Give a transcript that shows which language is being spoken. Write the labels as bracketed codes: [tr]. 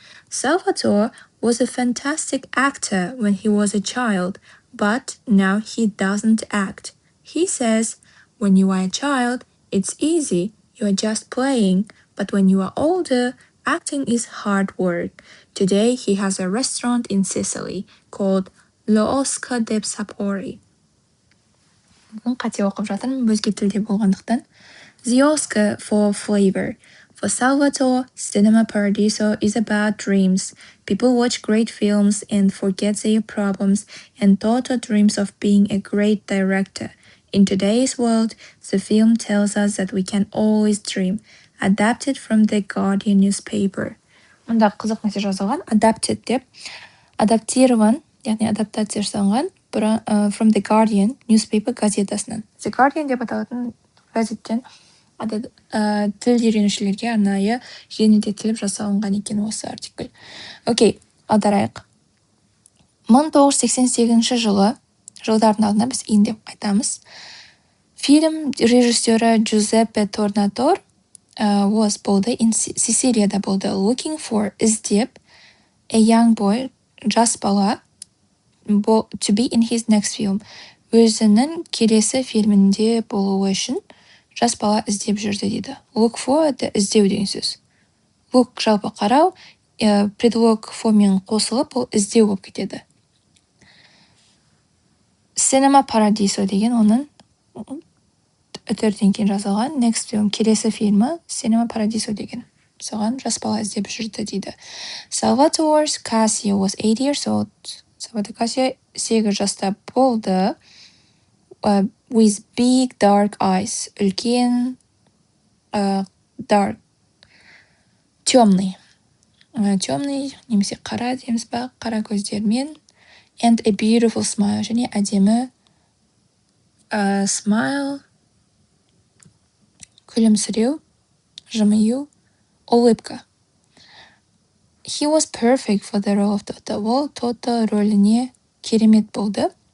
[en] Salvatore was a fantastic actor when he was a child, but now he doesn't act. He says, when you are a child, it's easy, you are just playing, but when you are older, acting is hard work. Today he has a restaurant in Sicily called L'Osca de Sapori. [kk] Қате оқып жатырмын, өзге тілде болғандықтан. [en] The Oscar for flavor. For Salvatore, Cinema Paradiso is about dreams. People watch great films and forget their problems and Toto dreams of being a great director. In today's world, the film tells us that we can always dream. Adapted from the Guardian newspaper. [kk] Мұнда қызық нәрсе жазылған. Adapted деп. Адаптирован, яғни адаптация жасалған [en] from the Guardian newspaper [kk] газетасынан. The Guardian деп аталатын газеттен тіл үйренушілерге арнайы жеңілдетіліп жасалынған екен осы артикль. Окей, аударайық. 1988 жылдардың алдында біз ин деп айтамыз. Фильм режиссері Джузеппе Торнатор болды, Сицилияда болды. [en] Looking for, іздеп, a young boy, [kk] жас бала, [en] to be in his next film. [kk] Өзінің келесі фильмінде болуы үшін жас бала іздеп жүрді дейді. Look for, іздеу деген сөз. Look жалпы қарау, предлог for мен қосылып, ол іздеу болып кетеді. Cinema Paradiso деген оның үтірден кейін жазылған [en] next film, [kk] келесі фильмі Cinema Paradiso деген. Соған жас бала іздеп жүрді дейді. [en] Salvatore Casio was 8 years old. Salvatore Casio 8 [kk] жаста болды. [en] With big dark eyes. Үлкен, dark. Темный. [kk] Темный, немесе қара дейміз ба, қара көздермен. [en] And a beautiful smile. [kk] Және әдемі smile. Күлімсіреу, жымию, улыбка. [en] He was perfect for the role of Toto. [kk] Ол Toto рөліне керемет болды.